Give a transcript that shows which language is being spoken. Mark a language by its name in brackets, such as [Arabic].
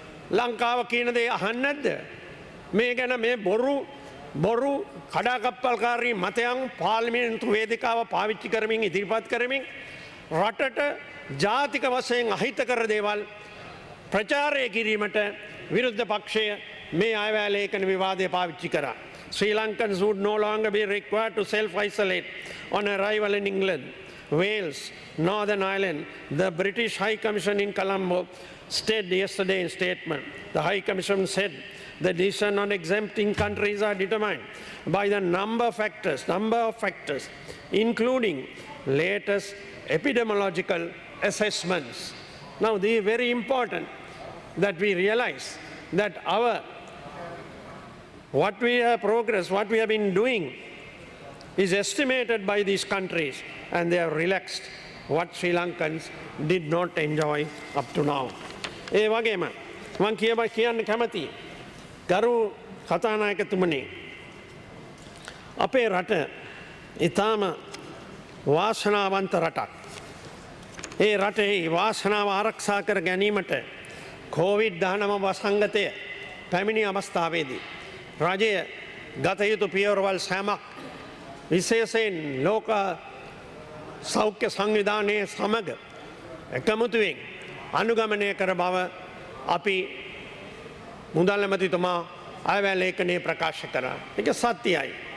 [Sinhala] ලංකාව කියන දේ අහන්නේ නැද්ද? මේ ගැන මේ බොරු කඩාකප්පල්කාරී මතයන් පාර්ලිමේන්තු වේදිකාව පාවිච්චි කරමින් ඉදිරිපත් කරමින් රටට ජාතික වශයෙන් අහිත කර දේවල් ප්‍රචාරය කිරීමට විරුද්ධ පක්ෂය මේ අයවැය ලේඛන විවාදය පාවිච්චි කරා. [English] Sri Lankans would no longer be required to self-isolate on arrival in England, Wales, Northern Ireland. The British High Commission in Colombo stated yesterday in statement. The High Commission said The decision on exempting countries are determined by the number of factors, including latest epidemiological assessments. Now, this is very important that we realize that what we have progressed, what we have been doing is estimated by these countries, and they have relaxed what Sri Lankans did not enjoy up to now. [Sinhala] ඒ වගේම මං කියන්න කැමතියි ගරු කතානායකතුමනි අපේ රට ඉතාම වාසනාවන්ත රටක්. ඒ රටේ වාසනාව ආරක්ෂා කර ගැනීමට COVID-19 වසංගතය පැමිණි අවස්ථාවේදී රජය ගත යුතු පියවරවල් සෑමක් විශේෂයෙන් ලෝක සෞඛ්‍ය සංවිධානයේ සමග එකමුතුවෙන් අනුගමනය කර බව අපි මුදල් ඇමතිතුමා අයවැය ලේඛනයේ ප්‍රකාශ කරා. ඒක සත්‍යයි.